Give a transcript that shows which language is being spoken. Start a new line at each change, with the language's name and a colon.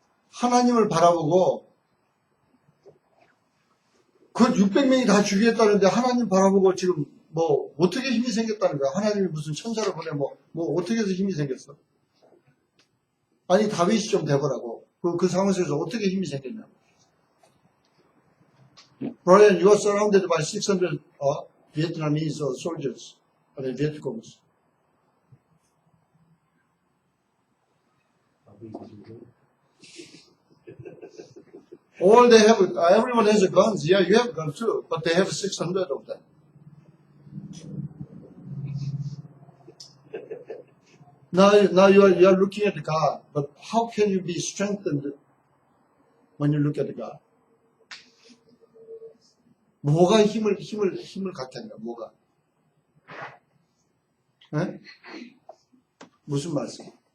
Korean: 하나님을 바라보고 그 600명이 다 죽이겠다는데 하나님 바라보고 지금 어떻게 힘이 생겼다는 거야. 하나님이 무슨 천사를 보내 어떻게 해서 힘이 생겼어. 아니 다윗이 좀 돼보라고. 그 상황 속에서 어떻게 힘이 생겼냐고.
English: Brian, you are surrounded by 600 Vietnamese soldiers, Vietcongs. All they have, everyone has guns. Yeah, you have guns too, but they have 600 of them. Now you are looking at God, but how can you be strengthened when you look at God?
Korean: 뭐가 힘을 갖게 하냐, 뭐가? 에? 무슨 말씀?